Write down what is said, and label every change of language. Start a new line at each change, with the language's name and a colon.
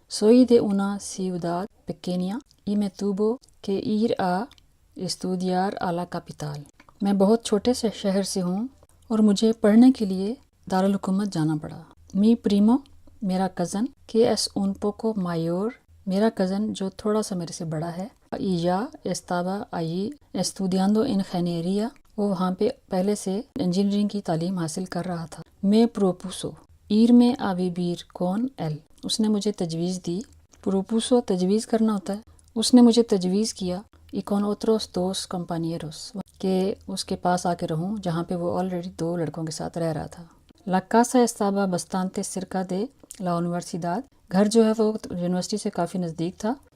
Spanish: soy de una ciudad pequeña y me tuvo que ir a estudiar a la capital,
Hindi: मैं बहुत छोटे से शहर से हूँ और मुझे पढ़ने के लिए दारुल हुकूमत जाना पड़ा।
Spanish: mi primo,
Hindi: मेरा cousin,
Spanish: que es un poco mayor,
Hindi: मेरा कज़न जो थोड़ा सा मेरे से बड़ा है।
Spanish: या estaba allí estudiando ingeniería,
Hindi: वो वहाँ पे पहले से इंजीनियरिंग की तालीम हासिल कर रहा था।
Spanish: मैं propuso irme a vivir con él,
Hindi: उसने मुझे तजवीज़ दी।
Spanish: propuso
Hindi: तजवीज़ करना होता है, उसने मुझे तजवीज़ किया।
Spanish: y con otros 2 compañeros,
Hindi: कि उसके पास आके रहूँ जहाँ पे वो ऑलरेडी 2 लड़कों के साथ रह रहा था।
Spanish: la casa estaba bastante cerca de la universidad,
Hindi: घर जो है वो यूनिवर्सिटी से काफ़ी नज़दीक था।